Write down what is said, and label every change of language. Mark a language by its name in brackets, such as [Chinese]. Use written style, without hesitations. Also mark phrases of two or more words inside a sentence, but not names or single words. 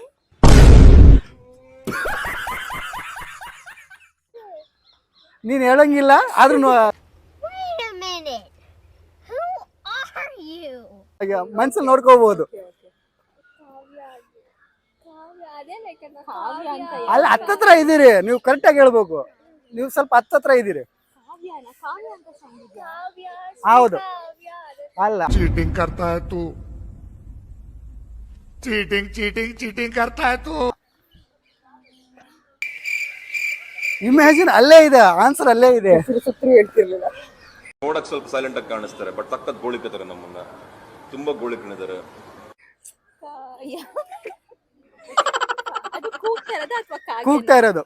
[Kannada] ನೀನ್ ಹೇಳಂಗಿಲ್ಲ ಆದ್ರೂ ಮನ್ಸಲ್ಲಿ ನೋಡ್ಕೋಬಹುದು. ಅಲ್ಲ, ಹತ್ತತ್ರ ಇದ್ದೀರಿ ನೀವು, ಕರೆಕ್ಟಾಗಿ ಹೇಳ್ಬೇಕು. ನೀವು ಸ್ವಲ್ಪ ಹತ್ತತ್ರ ಇದ್ದೀರಿ. ಹೌದು, ಅಲ್ಲ. [Hindi] चीटिंग करता है तू, चीटिंग चीटिंग चीटिंग करता है तू. [Kannada] ಇಮ್ಯಾಜಿನ್ ಅಲ್ಲೇ ಇದೆ ಆನ್ಸರ್, ಅಲ್ಲೇ ಇದೆ. ನೋಡಕ್ ಸ್ವಲ್ಪ ಸೈಲೆಂಟ್ ಆಗಿ ಕಾಣಿಸ್ತಾರೆ, ಬಟ್ ಸಖತ್ ಗೋಳಿಕತಾರೆ, ನಮ್ಮನ್ನ ತುಂಬಾ ಗೋಳಿಕಿದ್ದಾರೆ. ಕೂಗ್ತಾ ಇರೋದು.